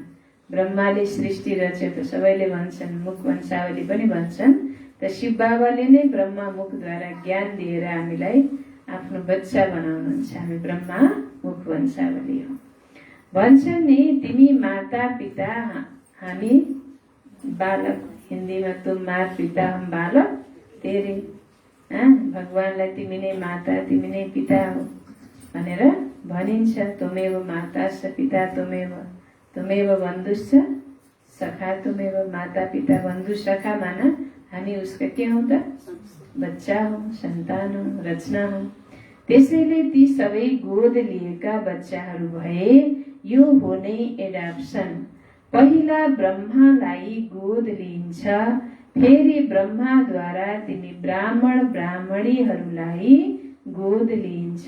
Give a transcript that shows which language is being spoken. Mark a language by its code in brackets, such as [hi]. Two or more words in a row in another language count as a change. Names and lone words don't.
[ne] ब्रह्माले सृष्टि रच्यो त सबैले भन्छन्, मुख वंशावली पनि भन्छन्। त शिव बाबाले नै ब्रह्मा मुखद्वारा ज्ञान दिएर हामीलाई आफ्नो बच्चा बनाउनुहुन्छ। हामी ब्रह्मा मुख वंशावली हो। भन्छन् नि, तिमी माता पिता हामी बालक। [hi] हिन्दीमा तुम मात पिता हम बालक तेरे। [ne] भगवानलाई तिमी नै माता, तिमी नै पिता हो भनेर भनिन्छ। [sa] तुमेव माता स पिता तुमेव, तुमेव बन्धुश्च सखा तुमेव। [ne] माता पिता बन्धु सखा माना हामी उसका के हौ त? बच्चा हौ, सन्तान हौ, रचना हौ। त्यसैले ती सबै गोद लिएका बच्चाहरू भए। यो हो नै एडाप्सन। पहिला ब्रह्मालाई गोद लिइन्छ, फेरि ब्रह्माद्वारा तिमी ब्राह्मण ब्राह्मणीहरूलाई गोद लिइन्छ।